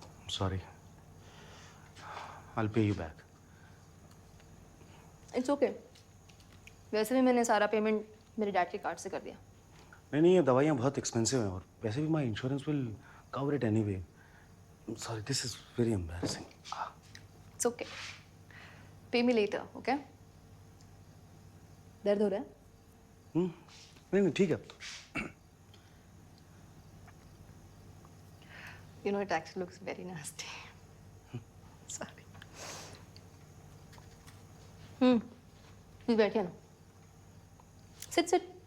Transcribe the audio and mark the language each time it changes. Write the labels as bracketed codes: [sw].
[en] Sorry, I'll pay you back. It's okay. [hi] वैसे भी मैंने सारा पेमेंट मेरे डैड के कार्ड से कर दिया। नहीं, ये दवाइयाँ बहुत एक्सपेंसिव हैं और वैसे भी [en] My insurance will cover it anyway. Sorry, this is very embarrassing. It's okay. Pay me later, okay? [hi] दर्द हो रहा है? नहीं, ठीक है अब तो। [en] You know, it actually looks very nasty. Sorry. [hi] Please बैठिए ना. [en] Sit.